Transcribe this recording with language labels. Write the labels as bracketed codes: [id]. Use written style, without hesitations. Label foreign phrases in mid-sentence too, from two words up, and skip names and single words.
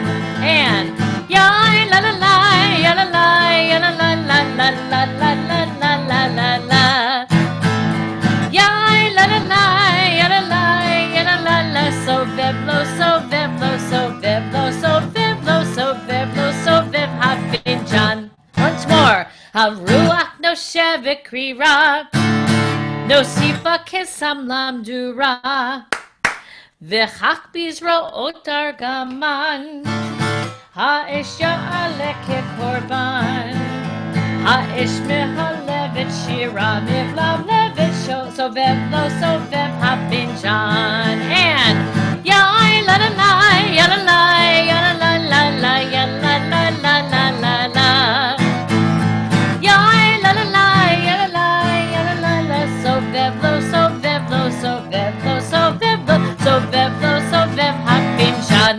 [he] And ya la la la ya la la ya la la la la la la la la la la. Ya la la la ya la la ya la la la סובב לו סובב לו סובב לו סובב לו סובב לו סובב הפינג'אן. [en] Once more. [he] הרוח נושבת קרירה, נוסיפה קיסם למדורה, וכך בזרו עותר גמן, האש יעלה כקורבן, האש מלהבת שירה מבלבלת סובב לו סובב הפינג'אן. And ya la la la ya la la ya la la la la ya la la la la la la. סובב לו, סובב לו, סובב לו, סובב לו, סובב לו, סובב הפינג'אן.